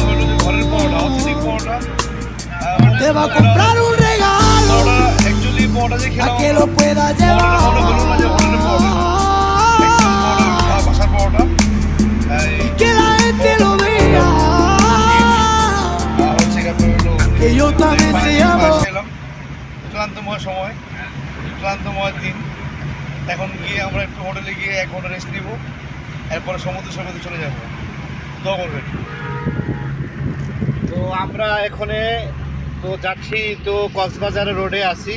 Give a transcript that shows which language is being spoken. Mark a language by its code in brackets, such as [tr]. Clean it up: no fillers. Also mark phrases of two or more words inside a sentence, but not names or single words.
[es] Te va a comprar un regalo para que lo puedas llevar y que la gente lo vea que yo también te amo. [bn] ক্লান্তময় সময়, ক্লান্তময় দিন। এখন গিয়ে আমরা একটু হোটেলে গিয়ে 1 ঘন্টা রেস্ট নিব, এরপরে সমুদ্র সৈকতে চলে যাব। দোয়া করবেন। তো আমরা এখানে তো যাচ্ছি, তো কক্সবাজার রোডে আছি।